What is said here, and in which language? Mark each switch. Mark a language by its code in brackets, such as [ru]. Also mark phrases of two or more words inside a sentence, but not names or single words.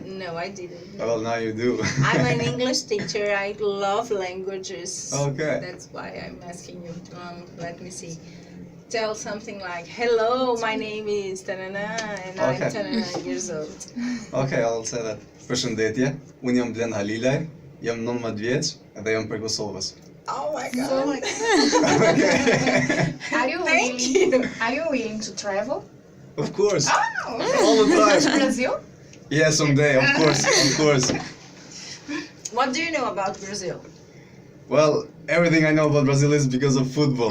[en] No, I didn't. Well, now you do. I'm an English teacher. I love languages. Okay. That's why I'm asking you. Let me see. Tell something like, hello, my name is Tanana, and I'm Okay. Tanana years old. Okay, I'll say that. [sq] Përshëndetje, unë jam Blen Halilaj, jam 19 vjeç dhe jam prej Kosovës. [en] Oh my God. So, Okay. are you willing to travel? Of course. Oh, All the time. Brazil? Yeah, someday, of course. What do you know about Brazil? Well, everything I know about Brazil is because of football.